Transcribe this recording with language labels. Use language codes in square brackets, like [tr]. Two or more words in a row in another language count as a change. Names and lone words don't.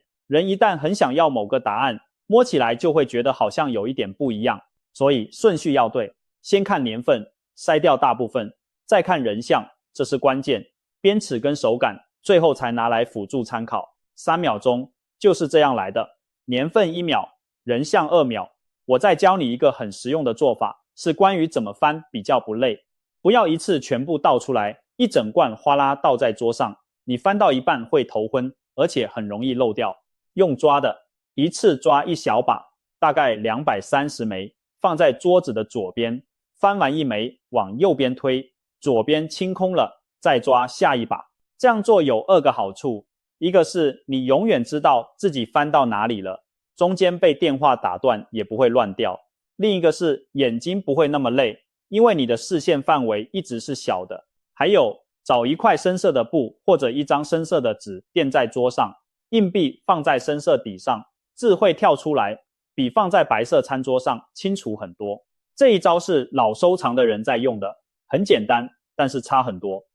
[zh] 人一旦很想要某個答案，摸起來就會覺得好像有一點不一樣。所以順序要對，先看年份，篩掉大部分，再看人像，這是關鍵。邊齒跟手感，最後才拿來輔助參考。3秒鐘就是這樣來的，年份1秒，人像2秒。我再教你一個很實用的做法，是關於怎麼翻比較不累。不要一次全部倒出來，一整罐嘩啦倒在桌上，你翻到一半會頭昏，而且很容易漏掉。用抓的，一次抓一小把，大概230枚，放在桌子的左邊。翻完一枚，往右邊推，左邊清空了，再抓下一把。這樣做有2個好處，一個是你永遠知道自己翻到哪裡了，中間被電話打斷也不會亂掉。另一個是眼睛不會那麼累，因為你的視線範圍一直是小的。還有，找一塊深色的布或者一張深色的紙墊在桌上，硬幣放在深色底上，字會跳出來，比放在白色餐桌上清楚很多。這一招是老收藏的人在用的，很簡單，但是差很多。